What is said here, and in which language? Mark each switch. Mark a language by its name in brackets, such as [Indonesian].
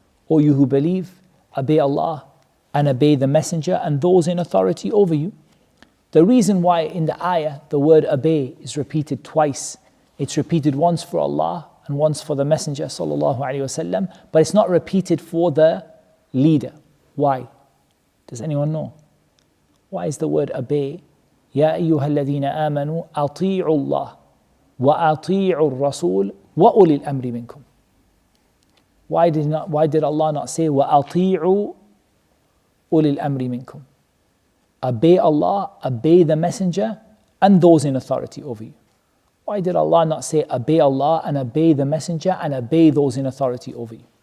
[English] O you who believe, obey Allah and obey the Messenger and those in authority over you. The reason why in the ayah the word obey is repeated twice, it's repeated once for Allah and once for the Messenger sallallahu alaihi wasallam, but it's not repeated for the leader. Why? Does anyone know? Why is the word obey? [Arabic] يا أيها الذين آمنوا أطيعوا الله وأطيعوا الرسول وأولي الأمر منكم. [English] Why did Allah not say [Arabic] وأطيعوا أولي الأمر منكم? [English] Obey Allah, obey the Messenger and those in authority over you. Why did Allah not say obey Allah and obey the Messenger and obey those in authority over you?